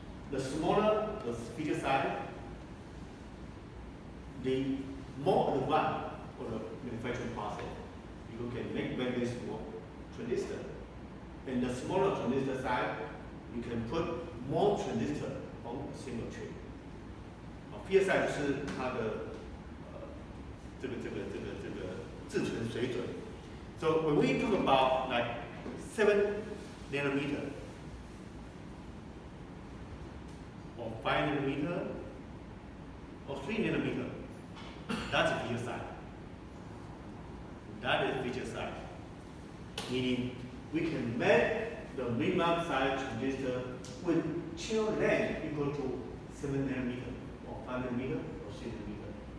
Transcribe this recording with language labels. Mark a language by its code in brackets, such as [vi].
[en] The smaller the feature size, the more advanced for the manufacturing process. You can make very small transistor. And the smaller transistor size, you can put more transistor on a single chip. [zh] VLSI 就是它的这个制程水准。 [en] So when we talk about like 7 nanometer or 5 nanometer or 3 nanometer, that's a VLSI. That is VLSI. Meaning we can make the minimum size transistor with channel length equal to 7 nanometer or 5 nanometer or 6 nanometer.